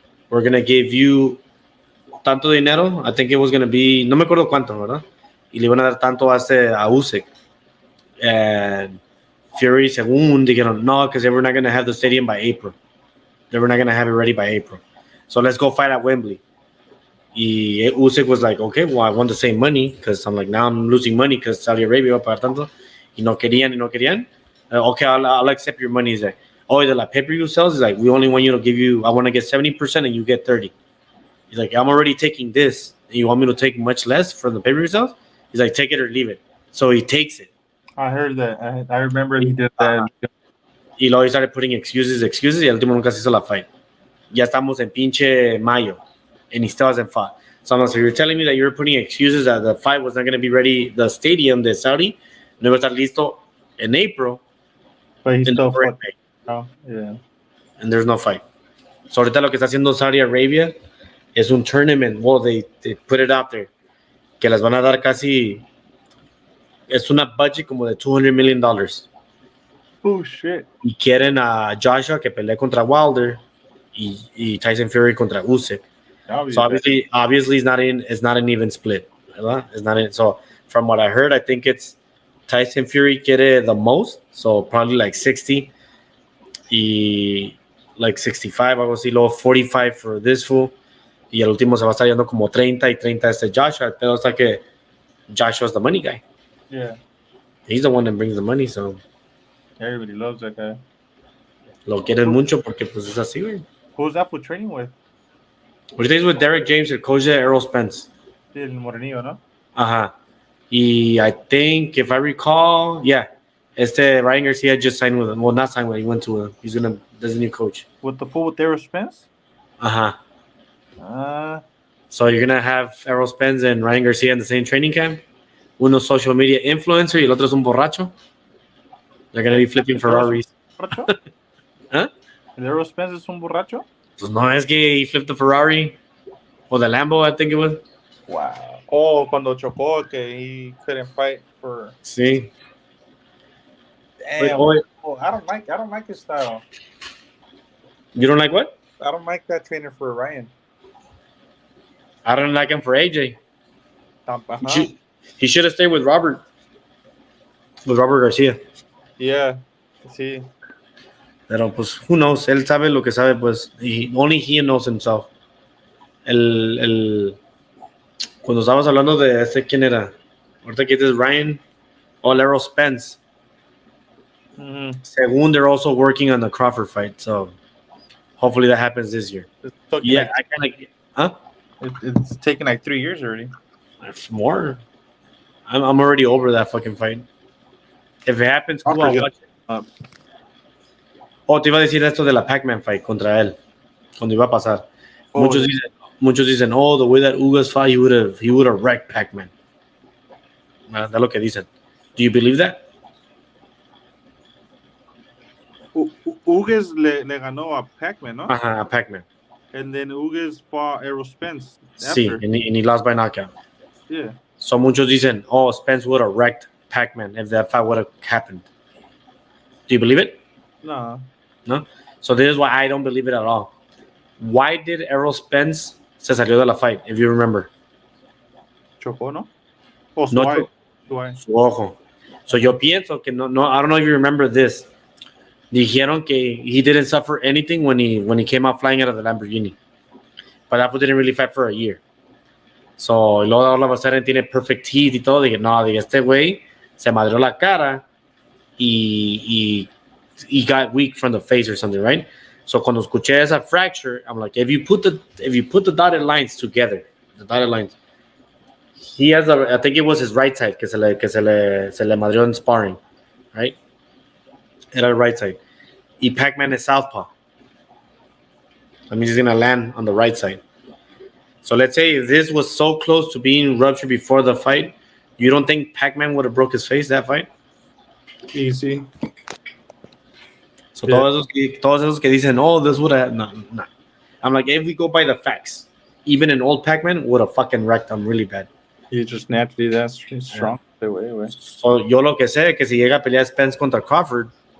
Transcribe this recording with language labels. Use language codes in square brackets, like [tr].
[en] We're gonna give you [es] tanto dinero. [en] I think it was gonna be, [es] no me acuerdo cuánto, ¿verdad? Y le iban a dar tanto a Usyk. [en] And Fury, [es] según dijeron, no, [en] because they were not gonna have the stadium by April. They were not gonna have it ready by April. So let's go fight at Wembley. Y Usyk was like, okay, well, I want the same money, because I'm like, now I'm losing money because Saudi Arabia [es] va a pagar tanto. Y no querían. [en] Okay, I'll accept your money. He's like, oh, the pay-per-view sales is like, we only want you to give you, I want to get 70% and you get 30. He's like, I'm already taking this, and you want me to take much less from the pay-per-view sales? He's like, take it or leave it. So he takes it. I heard that. I remember he did that. [es] Y luego [en] he started putting excuses, [es] y al último nunca se hizo la fight. Ya estamos en pinche mayo, [en] and he still hasn't fought. So I'm like, so you're telling me that you were putting excuses that the fight was not going to be ready, the stadium [es] de Saudi, no iba a estar listo [en] in April. But he's still fighting. Oh, yeah. And there's no fight. [es] So ahorita lo que está haciendo Saudi Arabia es un tournament. [en] Well, they put it out there. [es] Que les van a dar casi, es una budget como de $200 million. [en] Oh, shit. [es] Y quieren a Joshua que pelee contra Wilder y Tyson Fury contra Usyk. [en] So obviously it's not an even split. [es] ¿Verdad? [en] It's not in, so from what I heard, I think it's Tyson Fury quiere the most, so probably like 60 y like 65, [es] algo así, luego [en] 45 for this fool, [es] y el último se va a estar yendo como [en] 30 y 30 Joshua, [es] pero está que [en] Joshua's the money guy. Yeah. He's the one that brings the money, so everybody loves that guy. [es] Lo quieren mucho porque pues es así, güey. [en] Who's that for training with? What do you think is with Derek James, el coach de Errol Spence? [es] Sí, el morenillo, ¿no? Ajá. [en] Y I think, if I recall, yeah, Ryan Garcia just signed with him. Well, not signed with him. He went to there's a new coach. With the full with Errol Spence? Uh-huh. So you're going to have Errol Spence and Ryan Garcia in the same training camp? [es] Uno [en] social media influencer [es] y el otro es un borracho? [en] They're going to be flipping Ferraris. ¿Huh? [es] ¿El Errol Spence es un borracho? Pues no, es que [en] he flipped the Ferrari. Or the Lambo, I think it was. Wow. Oh, [es] cuando chocó, que [en] he couldn't fight for. [es] Sí. [en] Damn. Oh, I don't like his style. You don't like what? I don't like that trainer for Ryan. I don't like him for AJ. Uh-huh. He should have stayed with Robert Garcia. Yeah. Sí. [es] Pero pues, [en] who knows? [es] Él sabe lo que sabe, pues. [en] Only he knows himself. [es] Cuando estabas hablando de ¿quién era? Ahorita que dices Ryan o Errol Spence. Mm-hmm. Según, [en] they're also working on the Crawford fight, so hopefully that happens this year. Yeah, I kind of, It's taken like 3 years already. More. I'm already over that fucking fight. If it happens, cool, I'll watch it. [es] Oh, te iba a decir esto de la Pac-Man fight contra él, cuando iba a pasar. Muchos dicen, [en] oh, the way that Ugas fought, he would have wrecked Pac-Man. That's [es] lo que dicen. [en] Do you believe that? [es] Ugas le ganó a Pac-Man, ¿no? Ajá, a Pac-Man. [en] And then Ugas fought Errol Spence. Sí, and he lost by knockout. Yeah. So [es] muchos dicen, [en] oh, Spence would have wrecked Pac-Man if that fight would have happened. Do you believe it? No. No? So this is why I don't believe it at all. Why did Errol Spence [es] se salió de la [en] fight, if you remember? [es] Chocó, ¿no? O No, su ojo. So yo pienso que no, I don't know if you remember this. Dijeron que he didn't suffer anything when he came out flying out of the Lamborghini. [en] But that didn't really fight for a year. So luego all of a sudden tiene perfect teeth [es] y todo. Dije, no, este güey se madreó la cara y [en] he got weak from the face or something, right? So [es] cuando escuché esa [en] fracture, I'm like, if you put the dotted lines together, he has I think it was his right side [es] que se le madreó en [en] sparring, right? [es] Era el [en] right side. Y Pac-Man is southpaw. That means he's gonna land on the right side. So let's say this was so close to being ruptured before the fight. You don't think Pac-Man would have broke his face that fight? Easy. So Yeah. [es] todos esos que dicen, oh, [en] this would have, [es] no. [en] I'm like, if we go by the facts, even an old Pac-Man would have fucking wrecked him really bad. He's just naturally that strong. Anyway. [es] So yo lo que sé que si llega a pelear Spence contra Crawford,